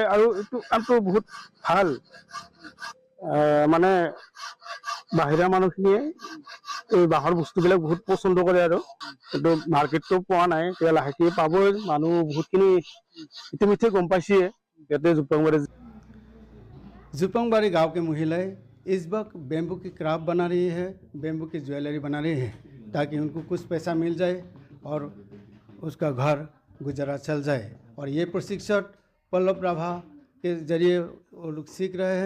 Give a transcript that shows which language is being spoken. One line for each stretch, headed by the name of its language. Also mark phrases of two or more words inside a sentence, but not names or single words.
Assamese: আৰু এইটো কামটো বহুত ভাল, মানে বাহিৰা মানুহখিনিয়ে এই বাঁহৰ বস্তুবিলাক বহুত পচন্দ কৰে, আৰু কিন্তু মাৰ্কেটটো পোৱা নাই, এতিয়া লাহেকৈ পাবই। মানুহ বহুতখিনি ইতিমধ্যে গম পাইছে ইয়াতে
Hindi: जुपंगबाड़ी गांव के महिलाएं इस वक्त बेम्बू की क्राफ्ट बना रही है, बेम्बू की ज्वेलरी बना रही है, ताकि उनको कुछ पैसा मिल जाए और उसका घर गुजारा चल जाए। और ये प्रशिक्षण पल्लव प्रभा के जरिए वो लोग सीख रहे हैं।